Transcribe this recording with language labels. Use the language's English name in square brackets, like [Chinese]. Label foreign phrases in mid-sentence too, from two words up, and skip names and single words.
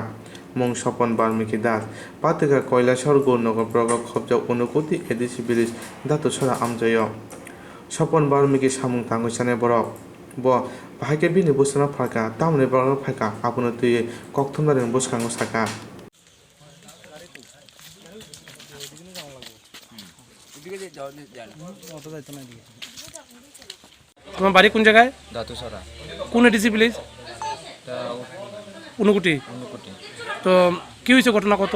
[Kok Borok] Mong Sopon Balmiki Das. Pateka Koilashor Gonogor Brogo Khobja Unukuti Edisi Bilis Datu Sora Amjayo. Sopon Balmiki Samung Tangosane Borok. Bo Bahake Bini Busana Phaka. Tamne Borok Phaka. Apunuti Koktumaren Buskango Saka. [Bangla] তোমার বাড়ি কোন জায়গায়? দাতুসরা কোন এডিসি প্লিজ? উনকুটি। তো কি হয়েছে ঘটনা কত?